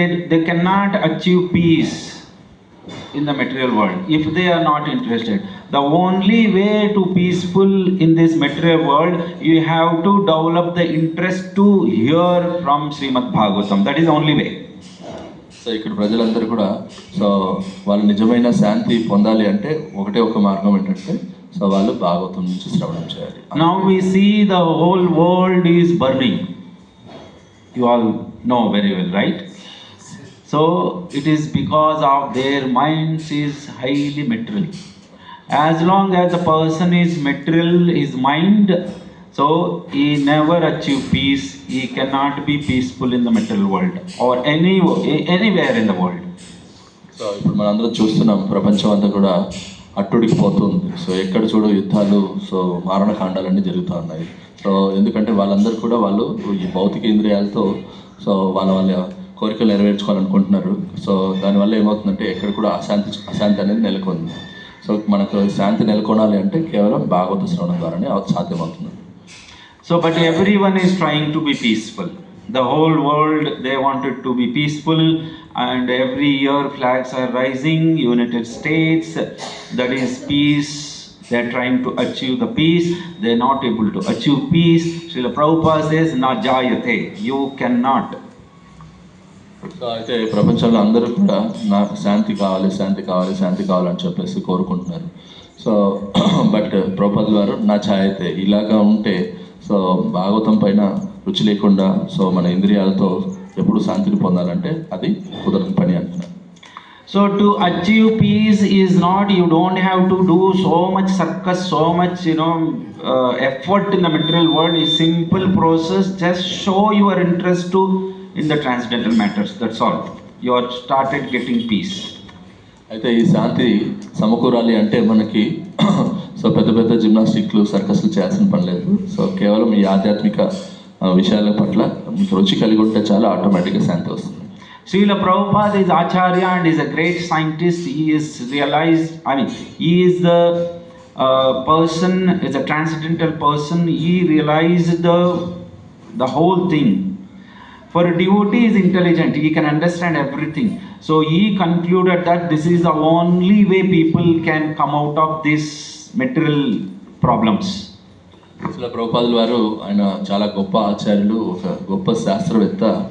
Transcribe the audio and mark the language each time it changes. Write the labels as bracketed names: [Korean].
[English] They cannot achieve peace in the material world if they are not interested. The only way to peaceful in this material world, you have to develop the interest to hear from Srimad Bhagavatam. That is the only way. [Telugu] So ఇక్కడ ప్రజలందరూ కూడా so వాళ్ళు నిజమైన శాంతి పొందాలి అంటే ఒకటే ఒక మార్గం ఏంటంటే సో వాళ్ళు భాగవతం నుంచి శ్రవణం చేయాలి. [English] Now we see the whole world is burning. You all know very well, right? So it is because of their minds is highly material. As long as the person is material, his mind, so he never achieve peace. He cannot be peaceful in the material world or anywhere in the world. [Telugu] So ఇప్పుడు మనందరం చూస్తున్నాం, ప్రపంచం అంతా కూడా అట్టుడికి పోతుంది. So ఎక్కడ చూడు యుద్ధాలు, సో మారణకాండాలన్నీ జరుగుతూ ఉన్నాయి. సో ఎందుకంటే వాళ్ళందరూ కూడా వాళ్ళు ఈ భౌతిక ఇంద్రియాలతో సో వాళ్ళ కోరికలు నెరవేర్చుకోవాలనుకుంటున్నారు. సో దానివల్ల ఏమవుతుందంటే ఎక్కడ కూడా అశాంతి అనేది నెలకొంది. సో మనకు శాంతి నెలకొనాలి అంటే కేవలం భాగవత శ్రవణం ద్వారానే సాధ్యమవుతుంది. [English] So but everyone is trying to be peaceful. The whole world, they wanted to be peaceful, and every year flags are rising. United States, that is peace. They are trying to achieve the peace. They are not able to achieve peace. Srila Prabhupada says, [Sanskrit] "Na jayate." [English] You cannot. [Telugu] So అయితే ప్రపంచంలో అందరూ కూడా నాకు శాంతి కావాలి అని చెప్పేసి కోరుకుంటున్నారు. So but Prabhupada గారు నా ఛాయతే ఇలాగా ఉంటే సో భాగవతం పైన రుచి లేకుండా సో మన ఇంద్రియాలతో ఎప్పుడు శాంతిని పొందాలంటే అది కుదరని పని అంటున్నారు. [English] So to achieve peace is not, you don't have to do so much circus, so much effort in the material world. Is simple process. Just show your interest in the transcendental matters. That's all. You are started getting peace. [Telugu] అయితే ఈ శాంతి సమకూరాలి అంటే మనకి so పెద్ద జిమ్నాస్టిక్లు సర్కస్లు చేయాల్సిన పని లేదు. So కేవలం ఈ ఆధ్యాత్మిక విషయాల పట్ల మీకు రుచి కలిగి ఉంటే చాలా ఆటోమేటిక్గా శాంతి వస్తుంది. [English] Srila Prabhupada is Acharya and is a great scientist. He is realized, he is the person, is a transcendental person. He realized the whole thing. For a devotee is intelligent, he can understand everything. So he concluded that this is the only way people can come out of these material problems. [Telugu] అసలు ప్రభుపాదుల వారు ఆయన చాలా గొప్ప ఆచార్యులు, ఒక గొప్ప శాస్త్రవేత్త.